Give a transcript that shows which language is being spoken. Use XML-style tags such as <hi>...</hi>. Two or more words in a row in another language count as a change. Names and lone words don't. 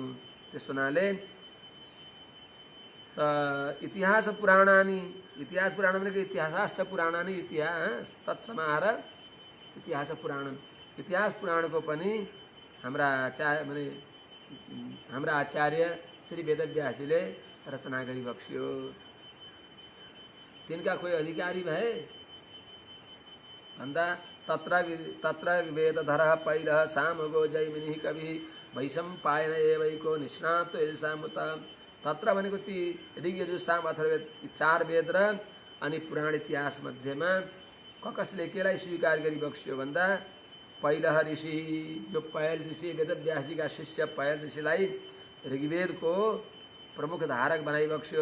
<ne>त्यस हुनाले</ne> <sa>इतिहास पुराणानि,</sa> <ne>इतिहास पुराण भनेको</ne> <sa>इतिहासश्च पुराणानि, इतिहास तत्समाहार इतिहास पुराण।</sa> <ne>इतिहास पुराणको पनि हाम्रा आचार्य श्री वेदव्यासजीले रचना गरी बक्स्यो। तिनका कोही अधिकारी भए भन्दा</ne> <sa>तत्र वेदधरः पैलः सामगो जैमिनिः कविः वैशम्पायन एवैको निष्णातो यजुषामुत।</sa> <ne>तत्र भनेको ती ऋग, यजु, साम, अथर्ववेद 4 वेद र अनि पुराण इतिहास मध्येमा कसले केलाई स्वीकार गरी बक्स्यो भन्दा पैलह ऋषि, जो पहल ऋषि वेदव्यासजीका शिष्य पहल ऋषिलाई ऋग्वेदको प्रमुख धारक बनाइ बक्स्यो।</ne>